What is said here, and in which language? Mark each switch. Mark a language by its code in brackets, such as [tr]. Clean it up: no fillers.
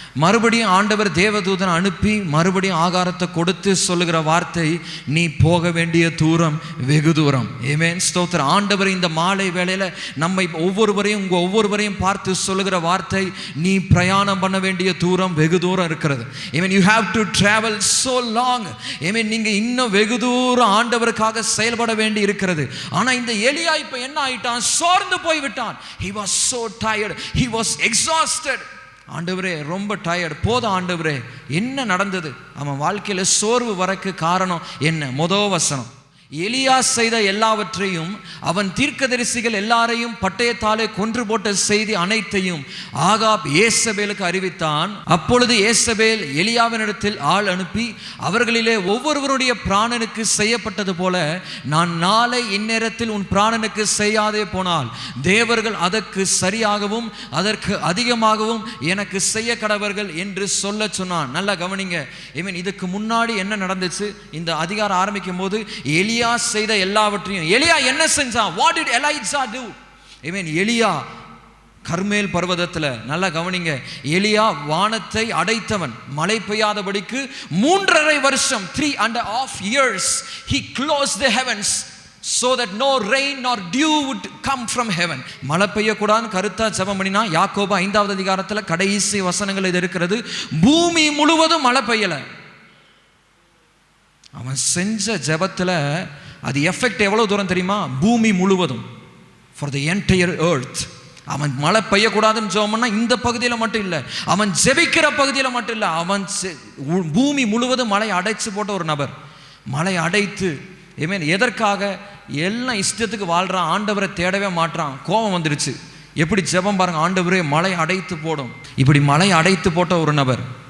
[ta] மறுபடியும் ஆண்டவர் தேவதூதன் அனுப்பி மறுபடியும் ஆகாரத்தை கொடுத்து சொல்லுகிற வார்த்தை, நீ போக வேண்டிய தூரம் வெகு தூரம். ஆமென், ஸ்தோத்திரம். ஆண்டவர் இந்த மாலை வேளையில நம்மை ஒவ்வொருவரையும் பார்த்து சொல்லுகிற வார்த்தை, நீ பிரயாணம் பண்ண வேண்டிய தூரம் வெகு தூரம் இருக்கிறது. [en] you have to travel so long. [ta] நீங்க இன்னும் வெகு தூரம் ஆண்டவருக்காக செயல்பட வேண்டி இருக்கிறது. ஆனா இந்த எலியா இப்ப என்ன ஆயிட்டான்? சோர்ந்து போய் விட்டான். [en] he was so tired, he was exhausted. [ta] ஆண்டவரே ரொம்ப டயர்ட், போதும் ஆண்டவரே. என்ன நடந்தது அவன் வாழ்க்கையில சோர்வு வரக்கு காரணம் என்ன? முதல் வசனம், எலியா செய்த எல்லாவற்றையும் அவன் தீர்க்கதரிசிகள் எல்லாரையும் பட்டயத்தாலே கொன்று போட்ட செய்தி அனைத்தையும் ஆகாப் ஏசபேலுக்கு அறிவித்தான். அப்பொழுது ஏசபேல் எலியாவினிடத்தில் ஆள் அனுப்பி, அவர்களிலே ஒவ்வொருவருடைய பிராணனுக்கு செய்யப்பட்டது போல நான் நாளை இந்நேரத்தில் உன் பிராணனுக்கு செய்யாதே போனால் தேவர்கள் அதற்கு சரியாகவும் அதற்கு அதிகமாகவும் எனக்கு செய்ய கடவர்கள் என்று சொல்ல சொன்னான். நல்லா கவனிங்க. இதுக்கு முன்னாடி என்ன நடந்துச்சு? இந்த அதிகாரம் ஆரம்பிக்கும் போது எலியா செய்த எல்லாவற்றையும் எலியா என்ன செஞ்சான்? [en] What did Elijah do? [ta] எலியா கர்மேல் பர்வதத்துல, நல்லா கவனிங்க, எலியா வானத்தை அடைத்தவன். மழை பெய்யாதபடிக்கு 3.5 வருஷம் [en] 3.5 years he closed the heavens so that no rain nor dew would come from heaven. [ta] மழை பெய்யக்கூடாதுன்னு கருத்தா ஜெபம் பண்ணினா. யாக்கோபு 5வது அதிகாரத்துல கடைசி வசனங்கள் இது இருக்கிறது. பூமி முழுவதும் மழை பெய்யல. அவன் செஞ்ச ஜெபத்துல அது எஃபெக்ட் எவ்வளவு தூரம் தெரியுமா? பூமி முழுவதும், [en] for the entire earth. [ta] அவன் மழை பெய்யக்கூடாதுன்னு ஜெபம் பண்ணா இந்த பகுதியில் மட்டும் இல்லை, அவன் ஜெபிக்கிற பகுதியில் மட்டும் இல்லை, அவன் பூமி முழுவதும் மழை அடைச்சு போட்ட ஒரு நபர். மழை அடைத்து எதற்காக? எல்லாம் இஷ்டத்துக்கு வாழ்றான், ஆண்டவரை தேடவே மாட்டான். கோபம் வந்துருச்சு. எப்படி ஜெபம் பாருங்க, ஆண்டவரே மழை அடைத்து போடும். இப்படி மழை அடைத்து போட்ட ஒரு நபர்.